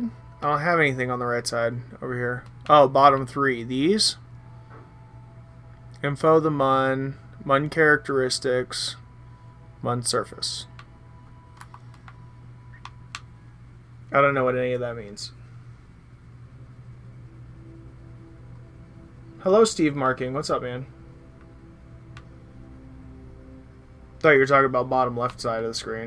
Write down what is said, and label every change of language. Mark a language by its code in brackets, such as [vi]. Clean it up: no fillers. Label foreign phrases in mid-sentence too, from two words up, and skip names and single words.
[en] I don't have anything on the right side over here. Oh, bottom 3. These. Info the MUN. MUN characteristics. MUN surface. I don't know what any of that means. Hello, Steve Marking. What's up, man? Thought you were talking about bottom left side of the screen.